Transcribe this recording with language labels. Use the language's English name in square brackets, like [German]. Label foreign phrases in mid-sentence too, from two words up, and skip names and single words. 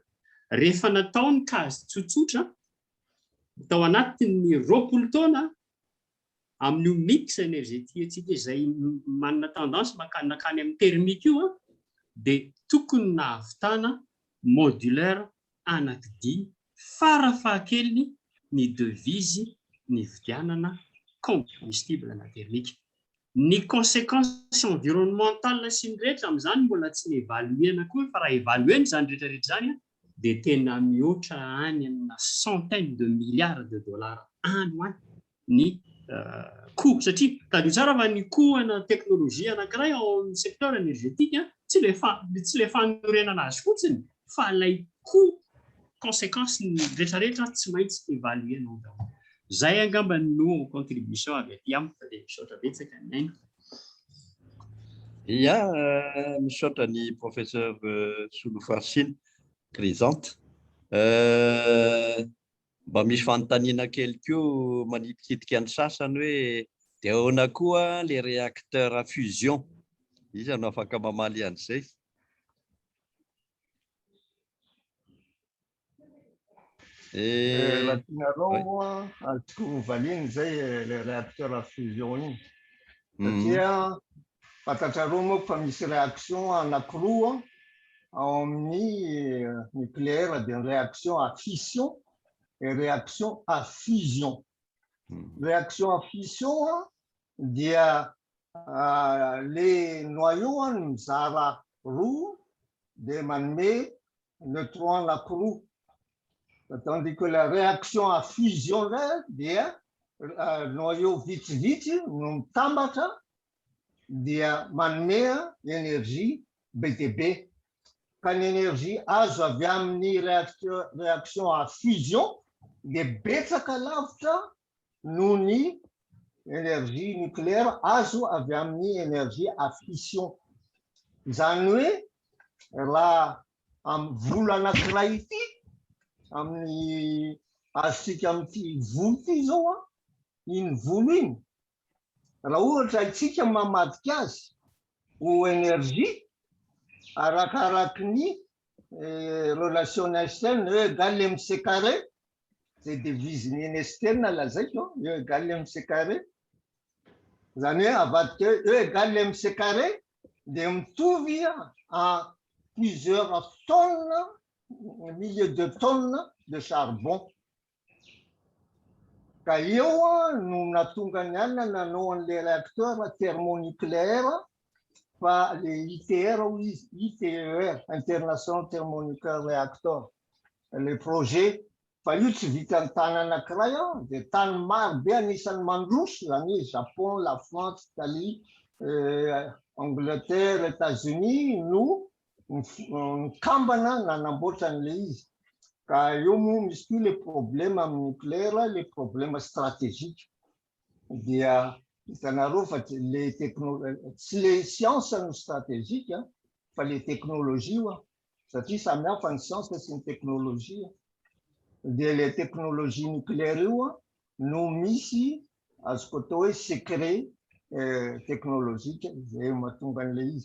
[Malagasy] Rehefa natao ny kazy tsotsotra tao anatin'ny 20 taona amin'io [French] mix énergétique [Malagasy] antsika izay manana tendance nakany amin'ny thermique io, dia tokony nahavitana modulaire anankidimy farafahakeliny ny devise ny vidianana combustible na thermique. Ny [French] conséquences environnementales [Malagasy] sy ny rehetra amin'izany mbola tsy évaluena koa, fa raha évaluena zany rehetrarehetra zany dia tena mihoatra any amina [French] centaines de milliards de $, [Malagasy] annual ny coût, satria tadio tsara fa ny coût ana teknôlôjia anankiray ao amin'ny [French] secteur énergétique [Malagasy] tsy le fanorenana azy fotsiny, fa ilay [French] coût conséquence [Malagasy] ny rehetrarehetra tsy maintsy évaluenao daholo. Zay angamba no contribution avy aty amiko, fa dia misaotra betsaka ny aina. Ia, misaotra ny professeur Solofarsiny Grisante. Mba misy fanontaniana kely koa manitikidika ny sasany hoe dia ahoana koa [French] les réacteurs à fusion, [Malagasy] izy no afaka mamaly an'izay. Raha tianareo azoko valiany zay [French] le réacteur à fusion [Malagasy] iny, satria fantatrareo moa fa misy réaction anankiroa ao amin'ny nucléaire dia [French] réaction à fission et réaction à fusion. Réaction à fission [Malagasy] dia [French] les noyaux [Malagasy] mizara roa dia manome neutron anankiroa. [French] Tandis que la réaction à fusion [Malagasy] dia noyau vitsivitsy no mitambatra dia manome énergie BTB. Ka ny énergie azo avy amin'ny [French] réaction à fusion [Malagasy] dia betsaka lavitra noho ny [French] énergie nucléaire [Malagasy] azo avy amin'ny [French] énergie à fission. [Malagasy] Izany hoe raha amin'ny volo anankiray ity amin'ny azontsika amin'ity volo ity zao iny volo iny raha ohatra itsika mamadika azy ho énergie arakaraky ny relation Einstein [French] égale mc carré, c'est devise [Malagasy] ny Einstein lazaiko [French] égale mc carré. [Malagasy] Zany hoe avadika [French] égale mc carré [Malagasy] dia mitovy [French] à plusieurs tonnes, milliers de tonnes de charbon. [Malagasy] Ka eo no natonga ny alina nanao an' [French] le réacteur thermonucléaire [Malagasy] fa [French] le ITR ou ITER, [English] International Thermonuclear Reactor. [French] Le projet [Malagasy] fa io tsy vitan'ny tany anankiray dia tany maro be anisan'ny mandroso zany hoe Japon, la France, Italie, Angleterre, États-Unis no nikambana nanamboatra an'le izy. Ka eo moa misy koa [French] les problèmes [Malagasy] amin'ny nucléaire, [French] les problèmes stratégiques. [Malagasy] Dia hitanareo fa tsy le science no stratégique fa le technologie satria samihafa ny science sy ny technologie. Dia [French] le technologie nucléaire [Malagasy] io no misy azoko atao hoe [French] secret technologique [Malagasy] zay mahatonga an'le izy.